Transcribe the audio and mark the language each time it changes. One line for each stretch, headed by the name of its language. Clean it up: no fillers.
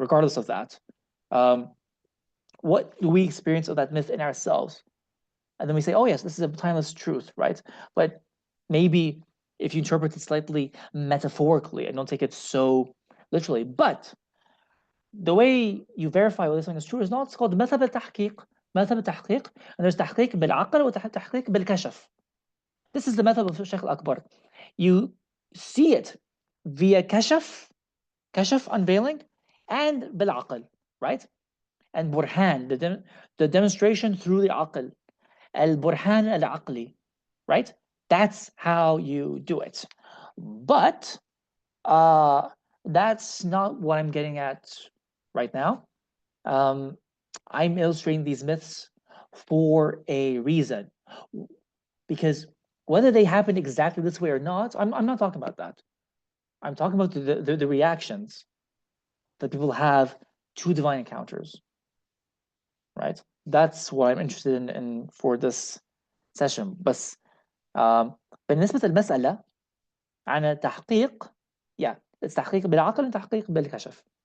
English: Regardless of that, what do we experience of that myth in ourselves? And then we say, oh yes, this is a timeless truth, right? But maybe if you interpret it slightly metaphorically and don't take it so literally, but the way you verify whether something is true is not, it's called
Arabic: مذهب التحقيق. مذهب التحقيق,
English: and there's
Arabic: تحقيق بالعقل وتحقيق بالكشف.
English: This is the method of Sheikh Al-Akbar. You see it via kashaf unveiling, and بالعقل, right? And burhan, the demonstration through the aql. Al-burhan al-aqli, right? That's how you do it. But that's not what I'm getting at right now. I'm illustrating these myths for a reason, because whether they happen exactly this way or not, I'm not talking about that. I'm talking about the reactions that people have to divine encounters, right? That's what I'm interested in for this session.
Arabic: بس بالنسبة للمسألة عن التحقيق، it's تحقيق بالعقل وتحقيق بالكشف.